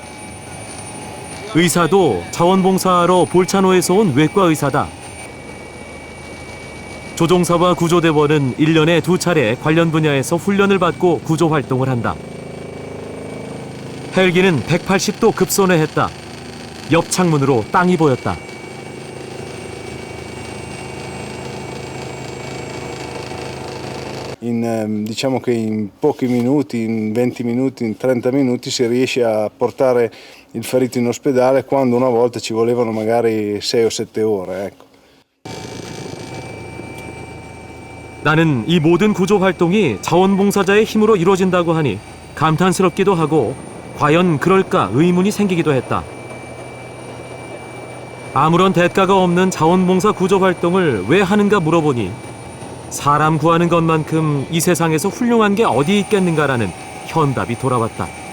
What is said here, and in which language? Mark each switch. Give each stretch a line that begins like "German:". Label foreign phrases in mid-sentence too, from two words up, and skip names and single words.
Korean: 의사도 자원봉사하러 볼차노에서 온 외과 의사다. 조종사와 구조대원은 1년에 2차례 관련 분야에서 훈련을 받고 구조활동을 한다. 헬기는 180도 급손해했다. 옆 창문으로 땅이 보였다.
Italian: Diciamo che in pochi minuti, in 20 minuti, in 30 minuti si riesce a portare il ferito in ospedale, quando una volta ci volevano magari 6 o 7 ore. Ecco.
Korean: 나는 이 모든 구조 활동이 자원봉사자의 힘으로 이루어진다고 하니 감탄스럽기도 하고 과연 그럴까 의문이 생기기도 했다. 아무런 대가가 없는 자원봉사 구조 활동을 왜 하는가 물어보니 사람 구하는 것만큼 이 세상에서 훌륭한 게 어디 있겠는가라는 현답이 돌아왔다.